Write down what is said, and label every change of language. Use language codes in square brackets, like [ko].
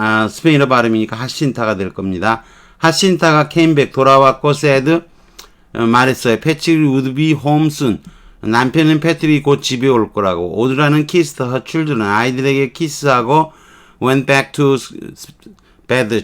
[ko] 스페인어 발음이니까 하신타가 될 겁니다. [en] 하신타가 came back. [ko] 돌아왔고 said. 말했어요. [en] Patrick would be home soon. [ko] 남편은 패트릭이 곧 집에 올 거라고. [en] 오드라는 kissed her children. [ko] 아이들에게 키스하고 [en] went back to bed.